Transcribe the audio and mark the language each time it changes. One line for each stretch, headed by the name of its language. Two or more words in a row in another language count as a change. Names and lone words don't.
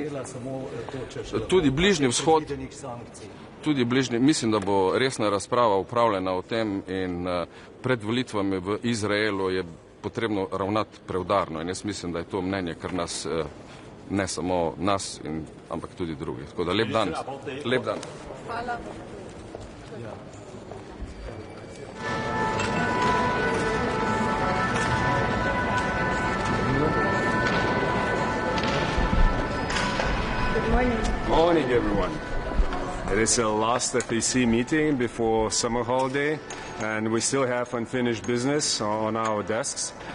Slovenian: Tudi Bližnji vzhod, mislim, da bo resna razprava upravljena o tem in pred volitvami v Izraelu je potrebno ravnati preudarno in jaz mislim, da je to mnenje, kar nas, ne samo nas, ampak tudi drugih. Tako da lep dan. Lep dan. Hvala.
English: Good morning. Morning, everyone. It is the last APT meeting before summer holiday, and we still have unfinished business on our desks.